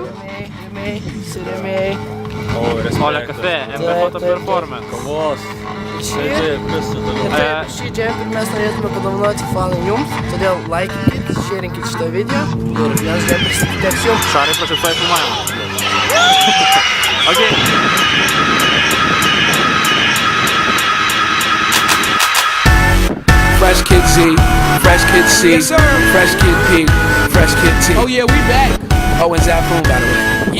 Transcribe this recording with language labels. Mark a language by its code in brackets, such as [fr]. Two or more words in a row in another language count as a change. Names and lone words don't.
[lt] Rėmėjai. Olė Cafe, MB Photo Performance. Kavos. Šį Taip. džemperį mes norėtume padovanoti fanai jums, todėl laikykit, šėrinkit šitą video ir vienas džemperis atiteks jums. Šarai prašytai filmavimą. [en] Okay. Fresh Kid Z, Fresh Kid C, Yes, sir. Fresh Kid P, Fresh Kid T. Oh yeah, we back. Oh, and Zafoon, by the way.